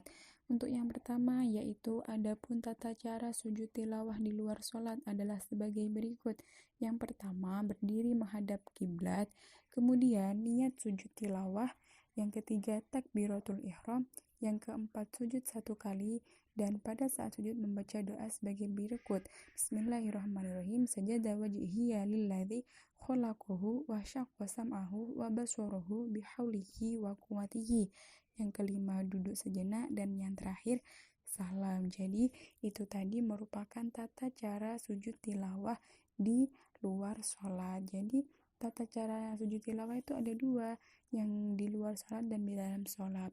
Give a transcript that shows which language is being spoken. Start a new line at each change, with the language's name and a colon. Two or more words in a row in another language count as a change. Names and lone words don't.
Indonesian: Untuk yang pertama yaitu adapun tata cara sujud tilawah di luar sholat adalah sebagai berikut. Yang pertama berdiri menghadap kiblat, kemudian niat sujud tilawah, yang ketiga takbiratul ihram, yang keempat sujud 1 kali, dan pada saat sujud membaca doa sebagai berikut.
Arabic: بسم الله الرحمن الرحيم. سجد وجهي للذي خلقه وشق سمعه وبصره بحوله وقوته.
Indonesian: Yang kelima duduk sejenak, dan yang terakhir salam. Jadi itu tadi merupakan tata cara sujud tilawah di luar sholat. Jadi tata cara sujud tilawah itu ada 2, yang di luar sholat dan di dalam sholat.